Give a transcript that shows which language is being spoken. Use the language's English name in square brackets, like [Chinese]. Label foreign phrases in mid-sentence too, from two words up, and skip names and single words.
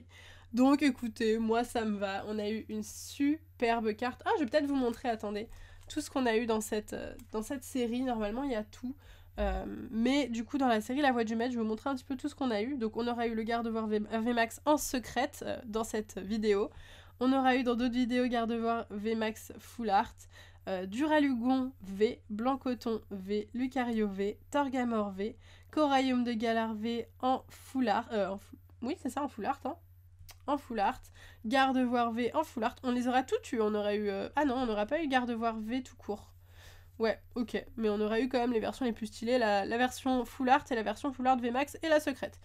[French] Donc écoutez, moi ça me va, on a eu une superbe carte. Ah, je vais peut-être vous montrer, attendez, tout ce qu'on a eu dans cette série, normalement il y a tout. Mais du coup dans la série La Voix du Maître, je vais vous montrer un petit peu tout ce qu'on a eu. Donc on aura eu le Gardevoir VMAX en secrète dans cette vidéo. On aura eu dans d'autres vidéos Gardevoir VMAX Full Art, Duralugon V, Blancoton V, Lucario V, Torgamore V, Coraillum de Galar V en Full Art, oui c'est ça en Full Art, hein, en Full Art, Gardevoir V en Full Art, on les aura toutes eu, on aurait eu, ah non on n'aura pas eu Gardevoir V tout court. Ouais, ok, mais on aurait eu quand même les versions les plus stylées, la version Full Art et la version Full Art VMAX et la secrète.